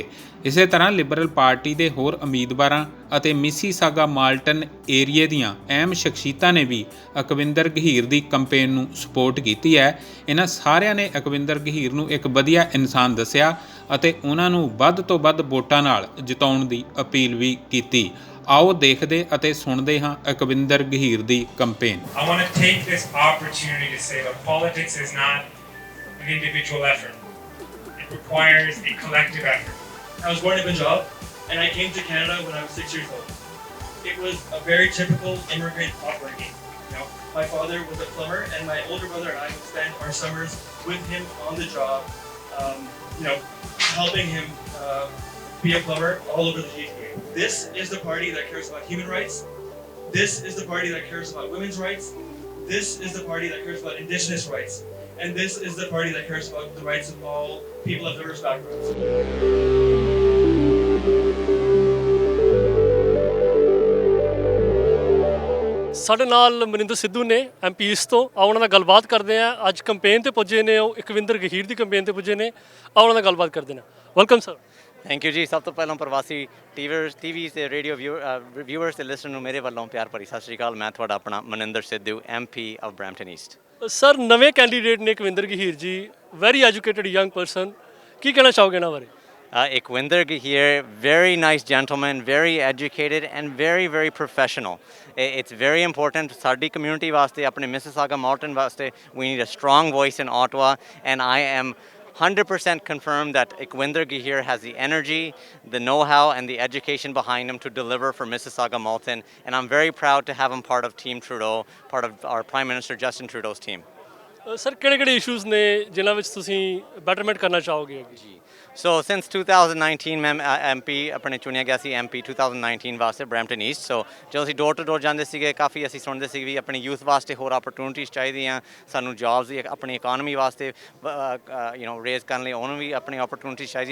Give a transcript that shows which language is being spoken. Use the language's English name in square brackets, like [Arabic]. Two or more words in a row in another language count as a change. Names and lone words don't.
[Punjabi] ਇਸੇ ਤਰ੍ਹਾਂ ਲਿਬਰਲ ਪਾਰਟੀ ਦੇ ਹੋਰ ਉਮੀਦਵਾਰਾਂ ਅਤੇ ਮਿਸੀਸਾਗਾ ਮਾਲਟਨ ਏਰੀਏ ਦੀਆਂ ਅਹਿਮ ਸ਼ਖਸੀਅਤਾਂ ਨੇ ਵੀ ਇਕਵਿੰਦਰ ਗਹੀਰ ਦੀ ਕੈਂਪੇਨ ਨੂੰ ਸਪੋਰਟ ਕੀਤੀ ਹੈ। ਇਹਨਾਂ ਸਾਰਿਆਂ ਨੇ ਇਕਵਿੰਦਰ ਗਹੀਰ ਨੂੰ ਇੱਕ ਵਧੀਆ ਇਨਸਾਨ ਦੱਸਿਆ ਅਤੇ ਉਹਨਾਂ ਨੂੰ ਵੱਧ ਤੋਂ ਵੱਧ ਵੋਟਾਂ ਨਾਲ ਜਿਤਾਉਣ ਦੀ ਅਪੀਲ ਵੀ ਕੀਤੀ। ਆਓ ਦੇਖਦੇ ਅਤੇ ਸੁਣਦੇ ਹਾਂ ਇਕਵਿੰਦਰ ਗਹੀਰ ਦੀ ਕੈਂਪੇਨ। [English] I want to take this opportunity to say that politics is not an individual effort. It requires a collective effort. I was born in Punjab and I came to Canada when I was 6 years old. It was a very typical immigrant upbringing. My father was a plumber and my older brother and I would spend our summers with him on the job, helping him be a plumber all over the GTA. This is the party that cares about human rights. This is the party that cares about women's rights. This is the party that cares about indigenous rights. And this is the party that cares about the rights of all people of diverse backgrounds. [Punjabi] ਸਾਡੇ ਨਾਲ ਮਨਿੰਦਰ ਸਿੱਧੂ ਨੇ ਐਮਪੀਸ ਤੋਂ। ਆਓ ਉਹਨਾਂ ਨਾਲ ਗੱਲਬਾਤ ਕਰਦੇ ਆ। ਅੱਜ ਕੈਂਪੇਨ ਤੇ ਪੁੱਜੇ ਨੇ, ਉਹ ਇਕਵਿੰਦਰ ਗਹੀਰ ਦੀ ਕੈਂਪੇਨ ਤੇ ਪੁੱਜੇ ਨੇ। ਆਓ ਉਹਨਾਂ ਨਾਲ ਗੱਲਬਾਤ ਕਰਦੇ ਨੇ। [English] welcome sir. thank you ਜੀ। [Punjabi] ਸਭ ਤੋਂ ਪਹਿਲਾਂ ਪ੍ਰਵਾਸੀ ਟੀਵੀ ਤੇ [English] radio viewers [Punjabi] ਤੇ ਲਿਸਨਰ ਨੂੰ ਮੇਰੇ ਵੱਲੋਂ ਪਿਆਰ ਭਰੀ ਸਤਿ ਸ਼੍ਰੀ ਅਕਾਲ। ਮੈਂ ਤੁਹਾਡਾ ਆਪਣਾ ਮਨਿੰਦਰ ਸਿੱਧੂ, [English] MP of Brampton East. [Punjabi] ਸਰ, ਨਵੇਂ ਕੈਂਡੀਡੇਟ ਨੇ ਇਕਵਿੰਦਰ ਗਹੀਰ ਜੀ, [English] very educated young person, [Punjabi] ਕੀ ਕਹਿਣਾ ਚਾਹੋਗੇ ਇਹਨਾਂ ਬਾਰੇ? [English] Ikwinder Gahir, very nice gentleman, very educated and very, very professional. It's very important [Punjabi] ਸਾਡੀ community ਵਾਸਤੇ, ਆਪਣੇ Mississauga Malton ਵਾਸਤੇ, [English] we need a strong voice in Ottawa, and I am 100% confirmed that Ikwinder Gahir has the energy, the know-how and the education behind him to deliver for Mississauga Malton, and I'm very proud to have him part of Team Trudeau, part of our Prime Minister Justin Trudeau's team. [Punjabi] ਸਰ, ਕਿਹੜੇ ਇਸ਼ੂਜ਼ ਨੇ ਜਿਨ੍ਹਾਂ ਵਿੱਚ ਤੁਸੀਂ ਬੈਟਰਮੈਂਟ ਕਰਨਾ ਚਾਹੋਗੇ? ਜੀ [English] So since [Punjabi] 2019 ਮੈਂ MP ਆਪਣੇ ਚੁਣਿਆ ਗਿਆ ਸੀ MP 2019 ਵਾਸਤੇ ਬਰੈਂਪਟਨ ਈਸਟ। ਸੋ ਜਦੋਂ ਅਸੀਂ [English] door to door [Punjabi] ਜਾਂਦੇ ਸੀਗੇ, ਕਾਫੀ ਅਸੀਂ ਸੁਣਦੇ ਸੀ ਵੀ ਆਪਣੀ ਯੂਥ ਵਾਸਤੇ ਹੋਰ ਆਪਰਚੂਨਿਟੀਜ਼ ਚਾਹੀਦੀਆਂ, ਸਾਨੂੰ ਜੌਬਸ ਦੀ ਆਪਣੀ ਇਕਾਨਮੀ ਵਾਸਤੇ ਰੇਜ਼ ਕਰਨ ਲਈ ਉਹਨੂੰ ਵੀ ਆਪਣੀ ਆਪਰਚੂਨਿਟੀਜ਼ ਚਾਹੀਦੀ।